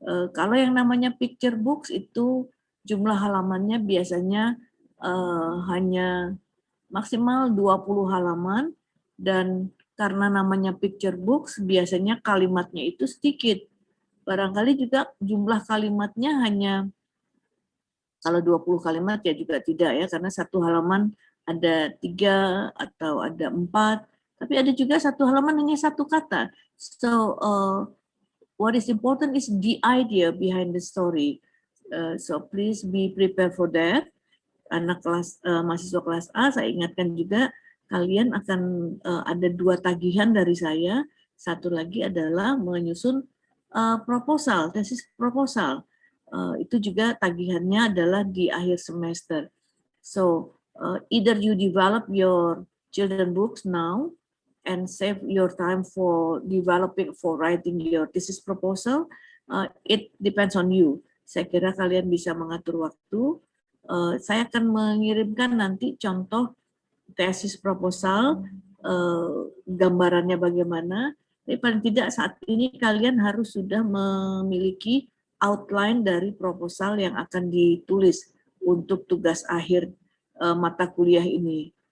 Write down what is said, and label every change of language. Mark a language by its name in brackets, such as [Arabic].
[Indonesian] Kalau yang namanya picture books itu jumlah halamannya biasanya hanya maksimal 20 halaman, dan karena namanya picture books biasanya kalimatnya itu sedikit. Barangkali juga jumlah kalimatnya hanya, kalau 20 kalimat ya juga tidak ya, karena 1 halaman ada 3 atau ada 4, tapi ada juga 1 halaman hanya 1 kata. [English] So what is important is the idea behind the story. So please be prepared for that. [Indonesian] Anak mahasiswa kelas A, saya ingatkan juga kalian akan ada 2 tagihan dari saya. Satu lagi adalah menyusun proposal, tesis proposal. Itu juga tagihannya adalah di akhir semester. [English] So either you develop your children books now and save your time for writing your thesis proposal. It depends on you. [Indonesian] Saya kira kalian bisa mengatur waktu. Saya akan mengirimkan nanti contoh tesis proposal, gambarannya bagaimana. Tapi paling tidak saat ini kalian harus sudah memiliki outline dari proposal yang akan ditulis untuk tugas akhir mata kuliah ini.